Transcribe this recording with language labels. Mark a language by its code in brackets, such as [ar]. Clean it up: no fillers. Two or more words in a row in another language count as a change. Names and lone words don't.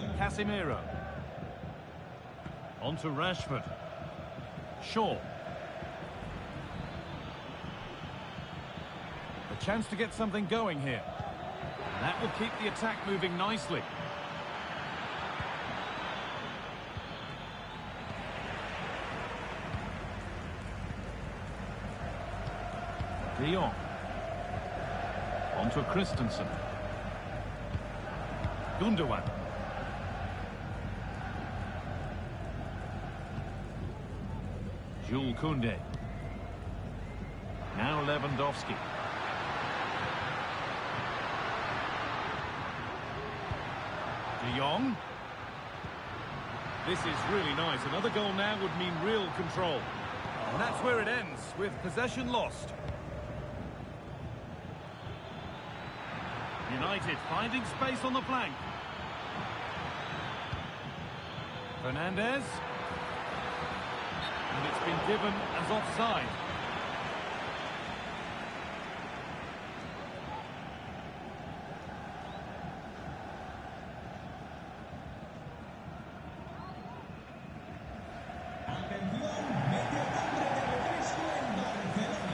[en] Casemiro. On to Rashford. Shaw. A chance to get something going here. That will keep the attack moving nicely. De Jong. On to Christensen. Gundogan. Jules Koundé. Now Lewandowski. De Jong. This is really nice. Another goal now would mean real control. And that's where it ends, with possession lost. United finding space on the flank. Fernandes. And it's been given as offside. [es] Atención, medio hombre de refresco en Barcelona.